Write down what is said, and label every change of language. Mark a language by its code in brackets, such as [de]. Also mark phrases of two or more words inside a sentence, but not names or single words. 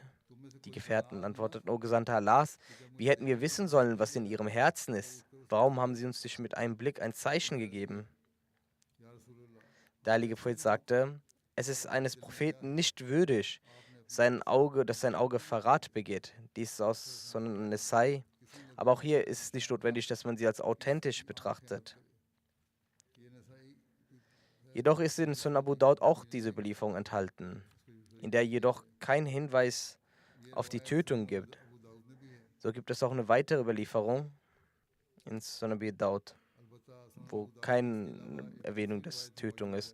[de] Die Gefährten antworteten: O Gesandter Allahs, wie hätten wir wissen sollen, was in ihrem Herzen ist? Warum haben sie uns nicht mit einem Blick ein Zeichen gegeben? Der heilige Prophet sagte: Es ist eines Propheten nicht würdig, dass sein Auge Verrat begeht. Dies ist aus Sunan an-Nasai. Aber auch hier ist es nicht notwendig, dass man sie als authentisch betrachtet. Jedoch ist in Sunan Abu Daud auch diese Überlieferung enthalten, in der jedoch kein Hinweis auf die Tötung gibt. So gibt es auch eine weitere Überlieferung, in Sunabi Daud, wo keine Erwähnung des Tötung ist.